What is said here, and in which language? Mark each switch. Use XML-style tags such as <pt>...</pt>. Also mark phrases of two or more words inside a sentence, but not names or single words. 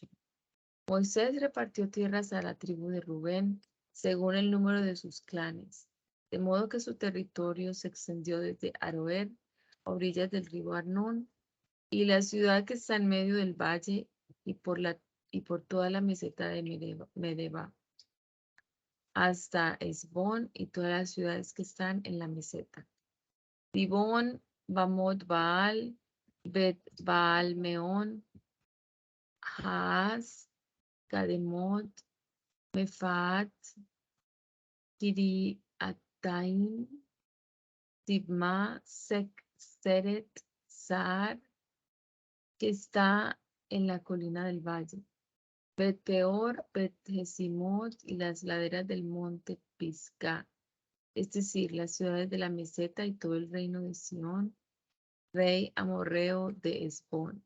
<es>Moisés repartió tierras a la tribu de Rubén, según el número de sus clanes, de modo que su territorio se extendió desde Aroer, a orillas del río Arnón, y la ciudad que está en medio del valle y por toda la meseta de Medeba, hasta Esbón y todas las ciudades que están en la meseta. Dibón, Bamot Baal, Bet Baal Meón, Haaz, Kademot, Mefaat, Kiriataim, Tibma, Seret, Sar, que está en la colina del valle, Bet-peor, Bet-jesimot y las laderas del monte Pisgah, es decir, las ciudades de la meseta y todo el reino de Sión, rey amorreo de Hesbón.</es>